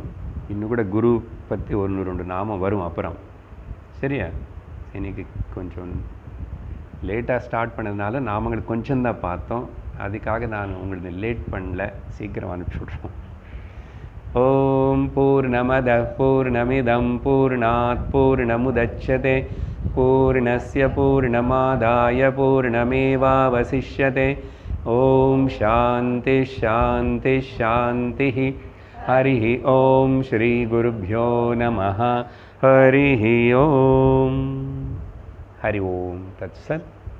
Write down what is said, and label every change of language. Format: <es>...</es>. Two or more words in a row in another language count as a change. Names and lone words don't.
<ta>இன்னும் கூட குரு பற்றி 1-2 நாமம் வரும் அப்புறம். சரியா? இன்னைக்கு கொஞ்சம் லேட்டாக ஸ்டார்ட் பண்ணதுனால நாமங்கள் கொஞ்சம் தான் பார்த்தோம். அதுக்காக நான் உங்களுக்கு லேட் பண்ணல, சீக்கிரம் அனுப்பிச்சி விட்றோம்.</ta> <sa>ॐ पूर्णमदः पूर्णमिदं पूर्णात् पूर्णमुदच्यते पूर्णस्य पूर्णमादाय पूर्णमेवावशिष्यते. ॐ शान्तिः शान्तिः शान्तिः. हरि ॐ श्री गुरुभ्यो नमः. हरि ॐ। हरि ॐ तत्सत्.</sa>